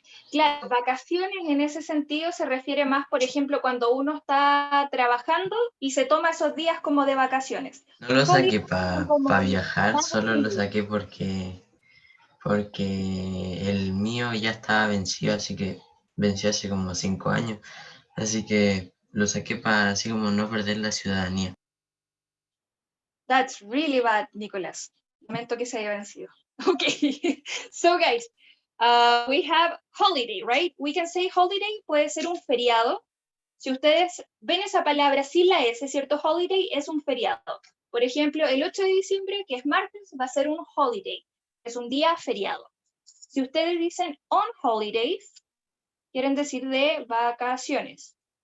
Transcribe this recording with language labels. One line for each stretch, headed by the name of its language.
Spanish: Claro, vacaciones en ese sentido se refiere más, por ejemplo, cuando uno está trabajando y se toma esos días como de vacaciones. No lo saqué
English: Holidays
Spanish: para como viajar, más solo lo saqué porque el mío ya estaba vencido, así que venció hace como 5 años. Así que lo saqué para así como no perder la ciudadanía.
English: That's really bad, Nicolás.
Spanish: Lamento que se haya vencido.
English: Okay, so guys, we have holiday, right? We can say holiday,
Spanish: puede ser un feriado. Si ustedes ven esa palabra sin la S, ¿cierto? Holiday es un feriado. Por ejemplo, el 8 de diciembre, que es martes, va a ser un holiday. Es un día feriado. Si ustedes dicen
English: on holidays,
Spanish: quieren decir de vacaciones.